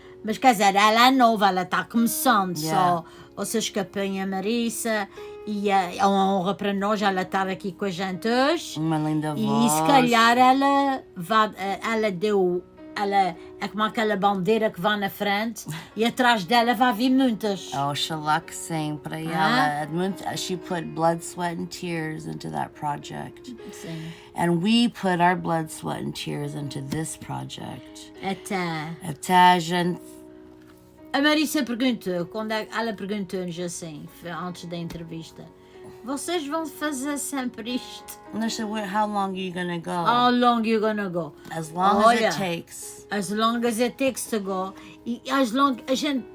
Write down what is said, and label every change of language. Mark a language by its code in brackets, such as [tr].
[pt] Mas quer dizer, ela é nova, ela está começando só. Ou seja, escapem a Marisa. E é uma honra para nós ela estar aqui com a gente hoje. Uma linda voz. E se calhar ela deu. Ela é como aquela bandeira que vai na frente e atrás dela vai vir muitas. Oxalá que sim, para ela. [en] She put blood, sweat and tears into that project. [pt] Sim. [en] And we put our blood, sweat and tears into this project. [pt] Até a gente... A Marisa perguntou, ela perguntou-nos assim, antes da entrevista, Vocês vão fazer sempre isto. [en] Listen, how long are you gonna go? How long you gonna go? As long as it takes. As long as it takes to go. E as long [pt] a gente...